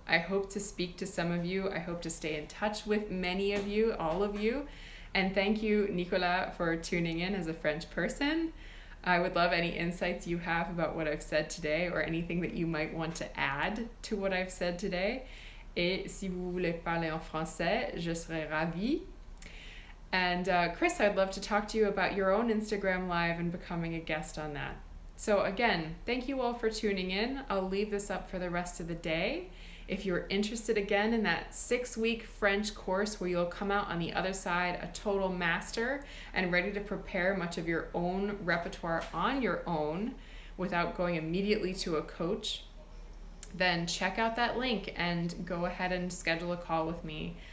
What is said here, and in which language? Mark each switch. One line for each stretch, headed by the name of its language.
English: I hope to speak to some of you. I hope to stay in touch with many of you, all of you. And thank you, Nicolas, for tuning in as a French person. I would love any insights you have about what I've said today or anything that you might want to add to what I've said today.
French: Et si vous voulez parler en français, je serai ravie.
English: And Chris, I'd love to talk to you about your own Instagram Live and becoming a guest on that. So again, thank you all for tuning in. I'll leave this up for the rest of the day. If you're interested again in that 6-week French course where you'll come out on the other side a total master and ready to prepare much of your own repertoire on your own without going immediately to a coach, then check out that link and go ahead and schedule a call with me.